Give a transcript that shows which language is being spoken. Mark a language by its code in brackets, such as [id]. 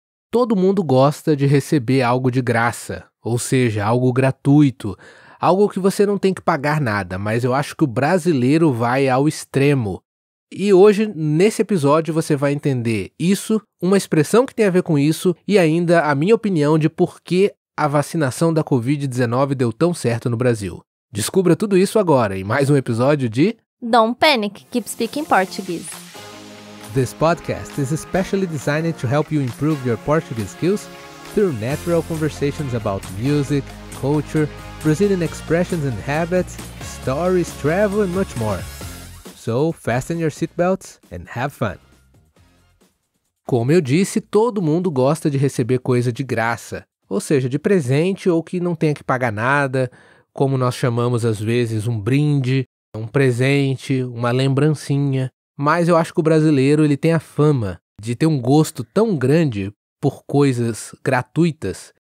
[pt] Todo mundo gosta de receber algo de graça, ou seja, algo gratuito, algo que você não tem que pagar nada, mas eu acho que o brasileiro vai ao extremo. E hoje, nesse episódio, você vai entender isso, uma expressão que tem a ver com isso e ainda a minha opinião de por que a vacinação da Covid-19 deu tão certo no Brasil. Descubra tudo isso agora em mais um episódio de [en] Don't Panic, Keep Speaking Portuguese. This podcast is especially designed to help you improve your Portuguese skills through natural conversations about music, culture, Brazilian expressions and habits, stories, travel and much more. So, fasten your seatbelts and have fun. [pt] Como eu disse, todo mundo gosta de receber coisa de graça, ou seja, de presente ou que não tenha que pagar nada, como nós chamamos às vezes um brinde, um presente, uma lembrancinha. Mas eu acho que o brasileiro ele tem a fama de ter um gosto tão grande por coisas gratuitas.